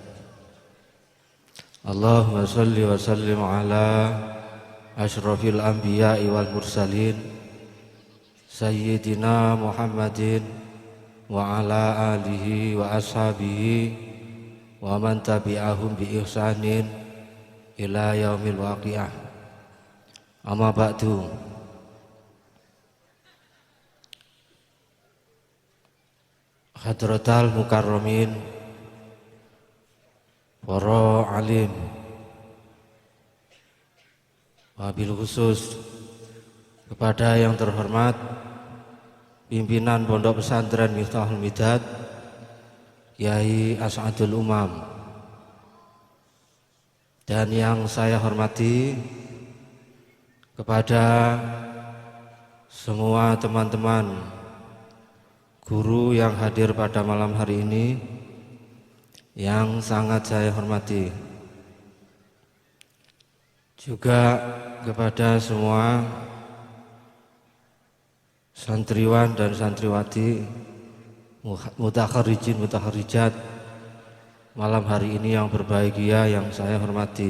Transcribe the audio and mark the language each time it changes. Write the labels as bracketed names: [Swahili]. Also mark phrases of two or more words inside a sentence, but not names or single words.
[Arabic] اللهم صل وسلم على أشرف الأنبياء والمرسلين سيدنا محمد وعلى آله وأصحابه ومن تبعهم بإحسان إلى يوم الواقعة. أما بعد. حضرات المكرمين, [Indonesian] para alim, [Arabic] وبالخصوص [Indonesian] kepada yang terhormat pimpinan Pondok Pesantren Miftahul Midad Kiai As'adul Umam, dan yang saya hormati kepada semua teman-teman guru yang hadir pada malam hari ini yang sangat saya hormati, juga kepada semua santriwan dan santriwati, [Arabic] متخرجين متخرجات [Indonesian] malam hari ini yang berbahagia yang saya hormati.